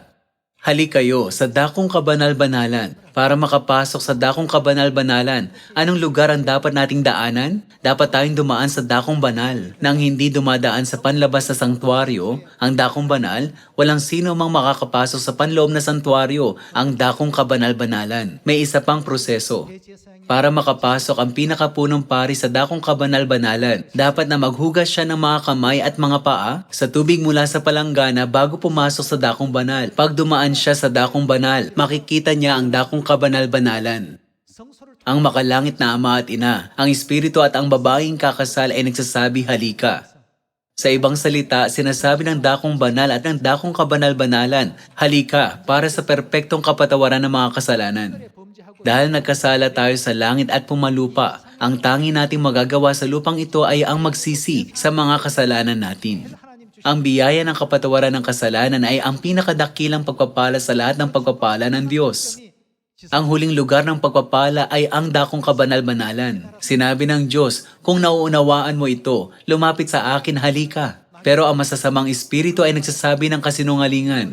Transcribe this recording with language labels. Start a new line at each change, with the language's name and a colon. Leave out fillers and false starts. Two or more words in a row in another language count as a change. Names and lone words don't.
Filipino: Halikayo sa dakong kabanal-banalan. Para makapasok sa dakong kabanal-banalan, anong lugar ang dapat nating daanan? Dapat tayong dumaan sa dakong banal. Nang hindi dumadaan sa panlabas na sanktuaryo, ang dakong banal, walang sino mang makakapasok sa panloob na sanktuaryo, ang dakong kabanal-banalan. May isa pang proseso.
Korean: 내 제사장이
Filipino: Para makapasok ang pinakapunong pari sa dakong kabanal-banalan, dapat na maghugas siya ng mga kamay at mga paa sa tubig mula sa palanggana bago pumasok sa dakong banal. Pag dumaan siya sa dakong banal, makikita niya ang dakong kabanal-banalan.
Korean: 성소를
Filipino: Ang makalangit na Ama at Ina, ang Espiritu at ang babaeng kakasal ay nagsasabi halika. Sa ibang salita, sinasabi ng dakong banal at ng dakong kabanal-banalan, halika para sa perpektong kapatawaran ng mga kasalanan.
Korean: 범죄하고
Filipino: Dahil nagkasala tayo sa langit at pumalupa, ang tangi nating magagawa sa lupang ito ay ang magsisi sa mga kasalanan natin.
Korean: 하나님 주신
Filipino: Ang biyaya ng kapatawaran ng kasalanan ay ang pinakadakilang pagpapala sa lahat ng pagpapala ng Diyos. Ang huling lugar ng pagpapala ay ang dakong kabanal-banalan. Sinabi ng Diyos, kung nauunawaan mo ito, lumapit sa akin, halika. Pero ang masasamang espiritu ay nagsasabi ng kasinungalingan.